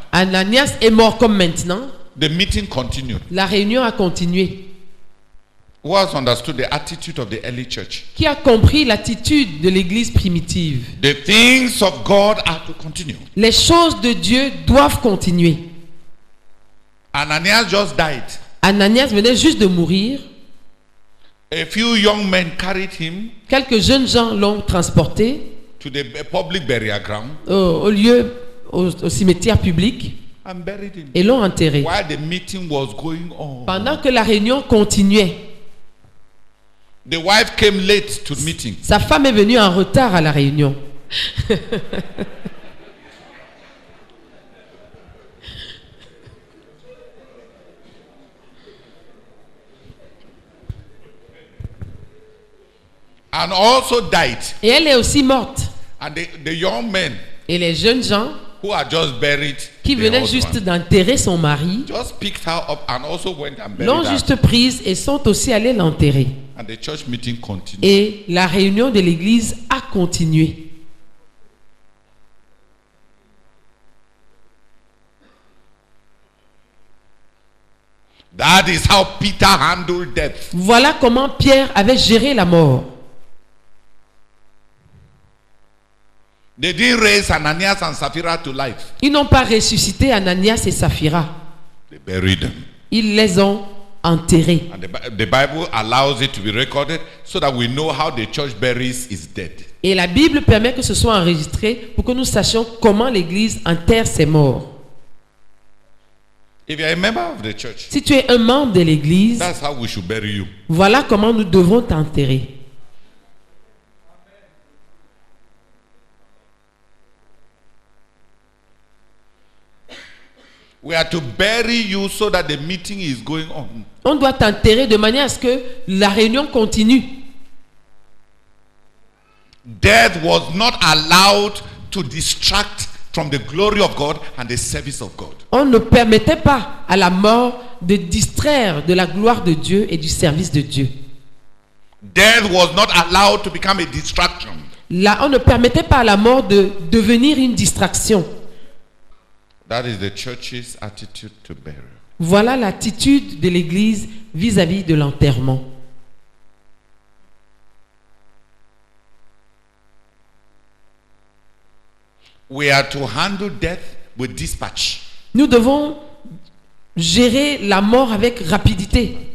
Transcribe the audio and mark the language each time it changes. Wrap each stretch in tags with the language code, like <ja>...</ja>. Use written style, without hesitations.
<fr>Ananias est mort comme maintenant.</fr> <en>The meeting continued.</en> <fr>La réunion a continué.</fr> <en>Who has understood the attitude of the early church?</en> <fr>Qui a compris l'attitude de l'église primitive?</fr> <en>The things of God are to continue.</en> <fr>Les choses de Dieu doivent continuer.</fr> <en>Ananias just died.</en> <fr>Ananias venait juste de mourir.</fr> <en>A few young men carried him</en> <fr>Quelques jeunes gens l'ont transporté</fr> <en>to the public burial ground</en> <fr>au cimetière public</fr> <en>and buried him.</en> <fr>et l'ont enterré.</fr> <en>While the meeting was going on.</en> <fr>Pendant que la réunion continuait,</fr> <en>The wife came late to the meeting.</en> <fr>sa femme est venue en retard à la réunion.</fr> <en>And also died.</en> <fr>Et elle est aussi morte.</fr> <en>And the young men</en> <fr>Et les jeunes gens</fr> <en>who had just buried</en> <fr>qui</fr> <en>the</en> <fr>venaient</fr> <en>husband</en> <fr>juste d'enterrer son mari</fr> <en>just picked her up and also went and buried</en> <fr>l'ont</fr> <en>her.</en> <fr>juste prise et sont aussi allés l'enterrer.</fr> <en>And the church meeting continued.</en> <fr>Et la réunion de l'église a continué.</fr> <en>That is how Peter handled death.</en> <fr>Voilà comment Pierre avait géré la mort.</fr> <en>They didn't raise Ananias and Sapphira to life.</en> <fr>Ils n'ont pas ressuscité Ananias et Saphira.</fr> <en>They buried them.</en> <fr>Ils les ont enterrés.</fr> <en>And the Bible allows it to be recorded so that we know how the church buries its dead.</en> <fr>Et la Bible permet que ce soit enregistré pour que nous sachions comment l'église enterre ses morts.</fr> <en>If you are a member of the church,</en> <fr>Si tu es un membre de l'église,</fr> <en>that's how we should bury you.</en> <fr>voilà comment nous devons t'enterrer.</fr> <en>We are to bury you so that the meeting is going on.</en> <fr>On doit t'enterrer de manière à ce que la réunion continue.</fr> <en>Death was not allowed to distract from the glory of God and the service of God.</en> <fr>On ne permettait pas à la mort de distraire de la gloire de Dieu et du service de Dieu.</fr> <en>Death was not allowed to become a distraction.</en> <fr>Là, on ne permettait pas à la mort de devenir une distraction.</fr> <en>That is the church's attitude to burial.</en> <fr>Voilà l'attitude de l'Église vis-à-vis de l'enterrement.</fr> <en>We are to handle death with dispatch.</en> <fr>Nous devons gérer la mort avec rapidité.</fr>